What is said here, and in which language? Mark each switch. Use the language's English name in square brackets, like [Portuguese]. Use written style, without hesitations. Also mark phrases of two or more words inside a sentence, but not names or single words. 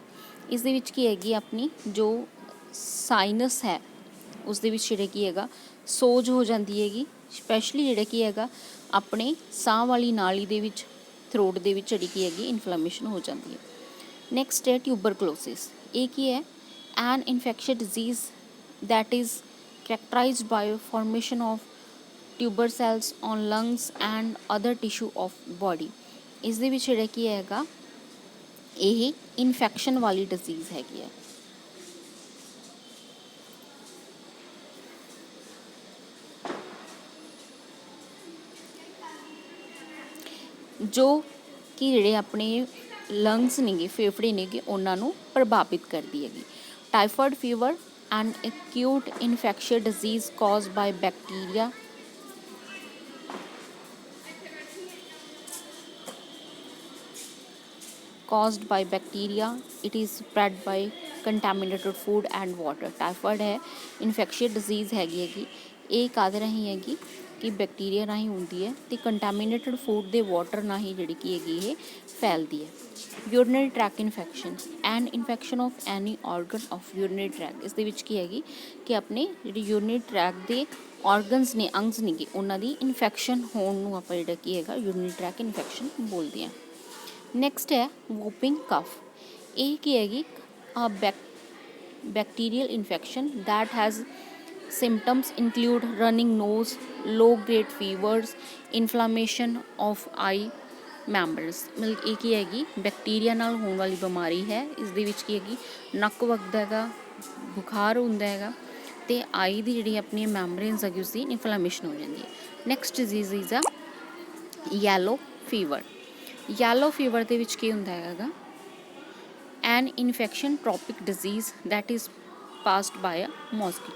[Punjabi] ਇਸ ਦੇ ਵਿੱਚ ਕੀ ਹੈਗੀ ਆਪਣੀ ਜੋ ਸਾਈਨਸ ਹੈ ਉਸ ਦੇ ਵਿੱਚ ਜਿਹੜਾ ਕੀ ਹੈਗਾ ਸੋਜ ਹੋ ਜਾਂਦੀ ਹੈਗੀ, ਸਪੈਸ਼ਲੀ ਜਿਹੜਾ ਕੀ ਹੈਗਾ ਆਪਣੇ ਸਾਹ ਵਾਲੀ ਨਾਲੀ ਦੇ ਵਿੱਚ ਥਰੋਟ ਦੇ ਵਿੱਚ ਜਿਹੜੀ ਕੀ ਹੈਗੀ ਇਨਫਲਾਮੇਸ਼ਨ ਹੋ ਜਾਂਦੀ ਹੈ। [English] ਨੈਕਸਟ ਹੈ ਟਿਊਬਰਕਲੋਸਿਸ, [Punjabi] ਇਹ ਕੀ ਹੈ [English] an infectious disease that is characterized by formation of tuber cells on lungs and other tissue of body। [Punjabi] ਇਸ ਦੇ ਵਿੱਚ ਜਿਹੜਾ ਕੀ ਹੈਗਾ ਇਹ ਇਨਫੈਕਸ਼ਨ ਵਾਲੀ ਡਿਜ਼ੀਜ਼ ਹੈਗੀ ਹੈ। ਜੋ ਕਿ ਜਿਹੜੇ ਆਪਣੇ ਲੰਗਸ ਨੇਗੇ, ਫੇਫੜੇ ਨੇਗੇ, ਉਹਨਾਂ ਨੂੰ ਪ੍ਰਭਾਵਿਤ ਕਰਦੀ ਹੈਗੀ। [English] typhoid fever and acute infectious disease caused by bacteria it is spread by contaminated food and water। [Punjabi] ਟਾਈਫਾਇਡ ਹੈ [English] infectious disease [Punjabi] ਹੈਗੀ ਇਹ ਕਾਹਦੇ ਰਾਹੀਂ ਹੈਗੀ ਕਿ ਬੈਕਟੀਰੀਆ ਰਾਹੀਂ ਹੁੰਦੀ ਹੈ ਅਤੇ [English] contaminated food [Punjabi] ਦੇ ਵਾਟਰ ਰਾਹੀਂ ਜਿਹੜੀ ਕੀ ਹੈਗੀ ਇਹ ਫੈਲਦੀ ਹੈ। [English] urinary tract infection, an infection of any organ of urinary tract. [Punjabi] ਇਸ ਦੇ ਵਿੱਚ ਕੀ ਹੈਗੀ ਕਿ ਆਪਣੇ ਜਿਹੜੇ [English] urinary tract [Punjabi] ਦੇ ਔਰਗਨਸ ਨੇ, ਅੰਗਸ ਨੇਗੇ, ਉਹਨਾਂ ਦੀ ਇਨਫੈਕਸ਼ਨ ਹੋਣ ਨੂੰ ਆਪਾਂ ਜਿਹੜਾ ਕੀ ਹੈਗਾ [English] urinary tract infection [Punjabi] ਬੋਲਦੇ ਹਾਂ। [English] ਨੈਕਸਟ ਹੈ whooping cough, [Punjabi] ਇਹ ਕੀ ਹੈਗੀ [English] bacterial infection that has symptoms include running nose, low grade fevers, inflammation of eye membranes। [Punjabi] ਮਤਲਬ ਇਹ ਕੀ ਹੈਗੀ ਬੈਕਟੀਰੀਆ ਨਾਲ ਹੋਣ ਵਾਲੀ ਬਿਮਾਰੀ ਹੈ। ਇਸ ਦੇ ਵਿੱਚ ਕੀ ਹੈਗੀ ਨੱਕ ਵਗਦਾ ਹੈਗਾ, ਬੁਖਾਰ ਹੁੰਦਾ ਹੈਗਾ ਅਤੇ ਆਈ ਦੀ ਜਿਹੜੀ ਆਪਣੀਆਂ ਮੈਂਬਰੇਨਸ ਹੈਗੀ ਉਸਦੀ ਇਨਫਲਾਮੇਸ਼ਨ ਹੋ ਜਾਂਦੀ ਹੈ। [English] next disease is a yellow fever, yellow fever [Punjabi] ਦੇ ਵਿੱਚ ਕੀ ਹੁੰਦਾ ਹੈਗਾ, [English] an infection tropic disease that is passed by a mosquito.